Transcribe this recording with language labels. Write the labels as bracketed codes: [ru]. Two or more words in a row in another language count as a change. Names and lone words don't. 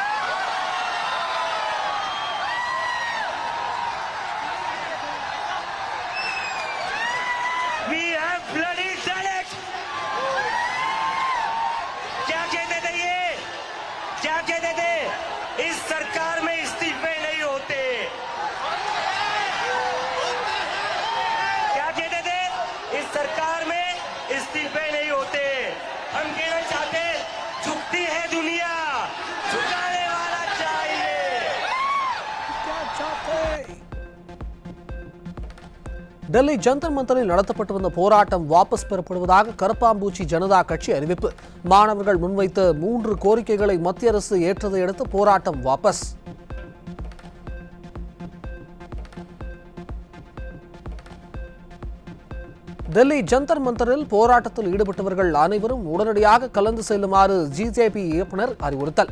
[en] We have bloody done it. [hi] क्या कहते थे ये? क्या कहते थे? इस सरकार में इस्तीफे नहीं होते। क्या कहते थे? इस सरकार में इस्तीफे नहीं होते। हम कहना चाहते झुकती है दुनिया, झुकाने वाला चाहिए। [ta] டெல்லி ஜந்தர் மந்தரில் நடத்தப்பட்டு வந்த போராட்டம் வாபஸ் பெறப்படுவதாக கரப்பாம்பூச்சி ஜனதா கட்சி அறிவிப்பு. மாணவர்கள் முன்வைத்த 3 கோரிக்கைகளை மத்திய அரசு ஏற்றதை அடுத்து போராட்டம் வாபஸ். டெல்லி ஜந்தர் மந்தரில் போராட்டத்தில் ஈடுபட்டவர்கள் அனைவரும் உடனடியாக கலந்து செல்லுமாறு ஜிஜேபி இயக்குநர் அறிவுறுத்தல்.